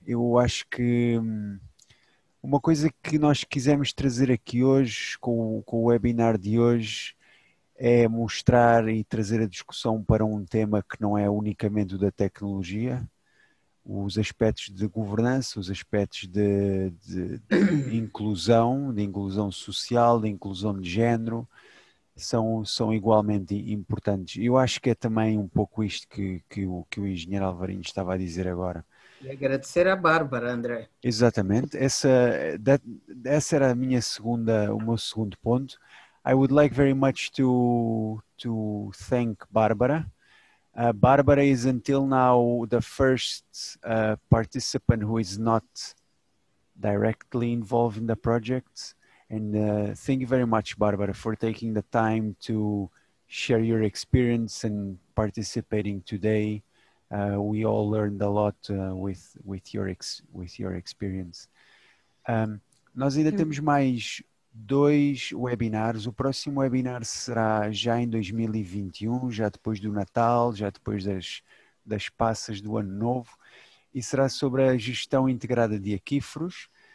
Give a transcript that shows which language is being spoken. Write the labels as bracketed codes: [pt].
[pt] Eu acho que uma coisa que nós quisemos trazer aqui hoje, com o webinar de hoje, é mostrar e trazer a discussão para um tema que não é unicamente o da tecnologia, os aspectos de governança, os aspectos de inclusão social, de inclusão de género, são igualmente importantes. Eu acho que é também um pouco isto que o engenheiro Alvarinho estava a dizer agora. E agradecer a Bárbara, André. Exatamente, essa era o meu segundo ponto. [en] I would like very much to thank Bárbara. Bárbara is until now the first participant who is not directly involved in the project. And thank you very much, Barbara, for taking the time to share your experience and participating today. We all learned a lot with your experience. [pt] Nós ainda temos mais 2 webinars. O próximo webinar será já em 2021, já depois do Natal, já depois das passas do Ano Novo, e será sobre a gestão integrada de aquíferos.